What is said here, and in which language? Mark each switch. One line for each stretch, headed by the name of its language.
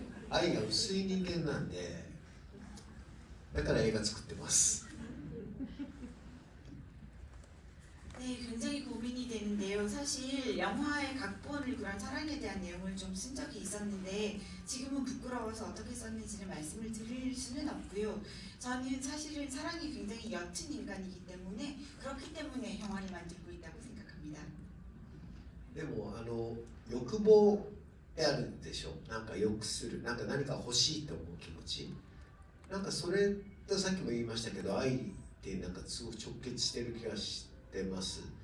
Japanese: 愛が薄い人間なんで、だから映画作ってます。
Korean: 네, 굉장히 고민이 되는데요. 사실 영화의 각본을 그런 사랑에 대한 내용을 좀 쓴 적이 있었는데 지금은 부끄러워서 어떻게 썼는지를 말씀을 드릴 수는 없고요. 저는 사실은 사랑이 굉장히 옅은 인간이기 때문에 그렇기 때문에 영화를 만들고 있다고 생각합니다.
Japanese: でも欲望ってあるでしょ。なんか欲する、なんか何か欲しいと思う気持ち、なんかそれとさっきも言いましたけど、愛ってなんかすごく直結してる気がしてます。